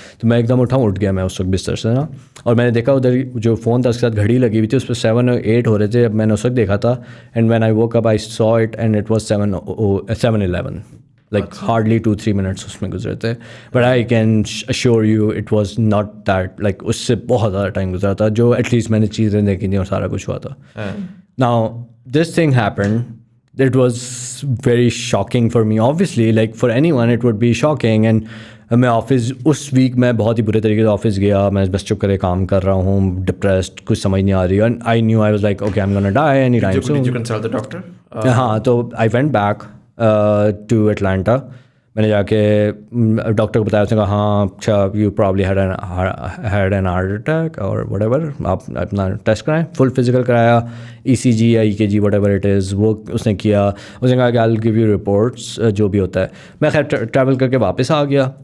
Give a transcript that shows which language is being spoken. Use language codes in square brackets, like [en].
[ur] تو میں ایک دم اٹھ گیا میں اس وقت بستر سے نا, اور میں نے دیکھا ادھر جو فون تھا اس کے ساتھ گھڑی لگی ہوئی تھی, اس پہ 7 اور 8 ہو رہے تھے. اب میں نے اس وقت دیکھا تھا, [en] and when I woke up I saw it and it was [ur] 7:11. [en] like hardly [ur] 2-3 minutes اس میں گزرے تھے, [en] but I can assure you it was not that, [ur] like اس سے بہت زیادہ ٹائم گزرا تھا, جو [en] at least [ur] میں نے چیزیں دیکھی تھیں اور سارا کچھ ہوا تھا. [en] Now this thing happened, it was very shocking for me obviously, like for anyone it would be shocking. [ur] and میں آفس اس ویک میں بہت ہی برے طریقے سے آفس گیا, میں بس چپ کرے کام کر رہا ہوں, ڈپریسڈ, کچھ سمجھ نہیں آ رہی, [en] and I knew I was like okay I'm gonna die anytime soon. Did you consult the doctor? ہاں, تو I went back to Atlanta. [ur] میں نے جا کے ڈاکٹر کو بتایا, اس نے کہا ہاں اچھا [en] you probably had an heart attack [ur] اور وٹ ایور, آپ اپنا ٹیسٹ کرائیں. فل فزیکل کرایا, ای سی جی یا ای کے جی [en] whatever it is, [ur] وہ اس نے کیا. اس نے کہا کہ [en] I will give you reports [ur] جو بھی ہوتا ہے. میں خیر ٹریول کر کے واپس آ گیا.